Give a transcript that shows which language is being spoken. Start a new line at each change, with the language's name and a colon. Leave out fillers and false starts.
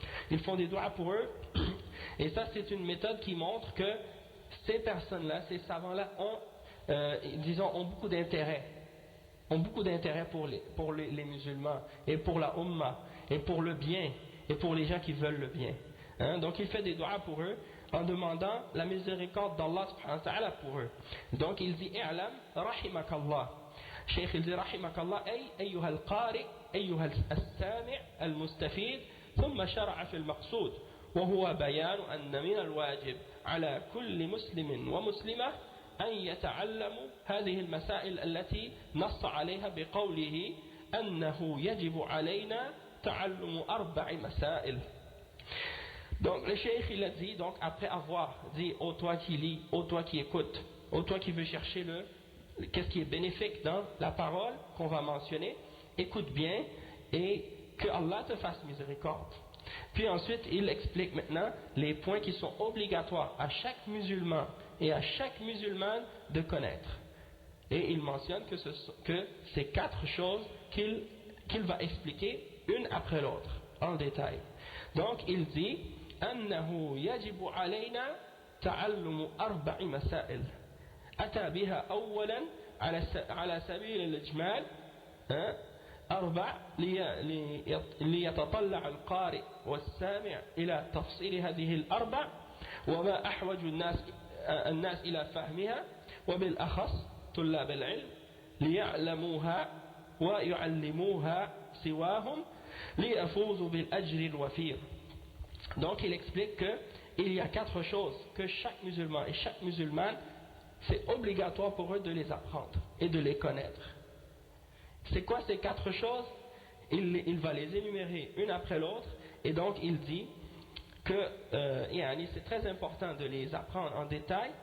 French: Ils font des doigts pour eux, et ça c'est une méthode qui montre que ces personnes-là, ces savants-là ont beaucoup d'intérêt. Ont beaucoup d'intérêt pour les musulmans et pour la Ummah et pour le bien et pour les gens qui veulent le bien. Donc il fait des doigts pour eux en demandant la miséricorde d'Allah subhanahu wa ta'ala pour eux. Donc il dit
Arabic: i'lam rahimakallah.
French: Cheikh il dit
Arabic: rahimakallah ay ayyuha al-qari ayyuha al-sami' al-mustafid ثم شرع في المقصود وهو بيان أن من الواجب على كل مسلم ومسلمة أن يتعلموا هذه المسائل التي نص عليها بقوله أنه يجب علينا تعلم 4 مسائل.
French: Donc le cheikh il a dit, donc après avoir dit ô toi qui lis, ô toi qui écoutes, ô toi qui veux chercher qu'est-ce qui est bénéfique dans la parole qu'on va mentionner, écoute bien et que Allah te fasse miséricorde. Puis ensuite il explique maintenant les points qui sont obligatoires à chaque musulman et à chaque musulmane de connaître. Et il mentionne que c'est 4 choses qu'il va expliquer une après l'autre en détail. Donc il dit
Arabic: أنه يجب علينا تعلم 4 مسائل أتى بها أولا على سبيل الإجمال 4 ليتطلع القارئ والسامع إلى تفصيل هذه 4 وما أحوج الناس إلى فهمها وبالأخص طلاب العلم ليعلموها ويعلموها سواهم ليفوزوا بالأجر الوفير.
French: Donc il explique qu'il y a 4 choses que chaque musulman et chaque musulmane, c'est obligatoire pour eux de les apprendre et de les connaître. C'est quoi ces 4 choses? Il va les énumérer une après l'autre, et donc il dit que c'est très important de les apprendre en détail.